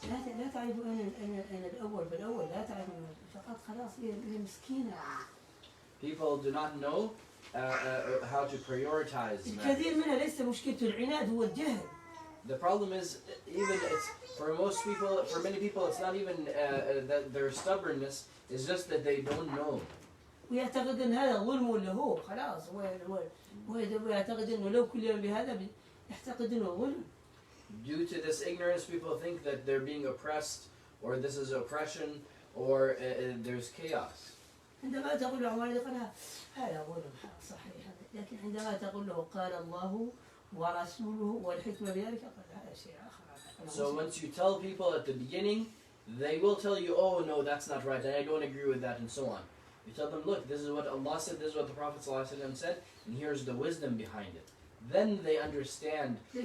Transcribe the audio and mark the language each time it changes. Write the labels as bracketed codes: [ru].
[ar] لا تعرف أين الأول بالأول لا تعرف فقط خلاص هي مسكينة. [en] People do not know how to prioritize matters. [ar] الكثير منها ليس مشكلة العناد هو الجهل. [en] The problem is, even it's for most people, for many people, it's not even that their stubbornness is just that they don't know. [ar] ويعتقد أن هذا ظلم ولا هو خلاص هو يعتقد أنه لو كل يوم بهذا يعتقد أنه ظلم. [en] Due to this ignorance, people think that they're being oppressed, or this is oppression, or there's chaos. [ar] عندما تقول له عمر يقول هذا ظلم صحيح لكن عندما تقول له قال الله ورسوله والحكمة بذلك قال هذا شيء آخر. [en] So once you tell people at the beginning, they will tell you, oh no, that's not right, and I don't agree with that, and so on. You tell them, look, this is what Allah said, this is what the Prophet ﷺ said, and here's the wisdom behind it. Then they understand.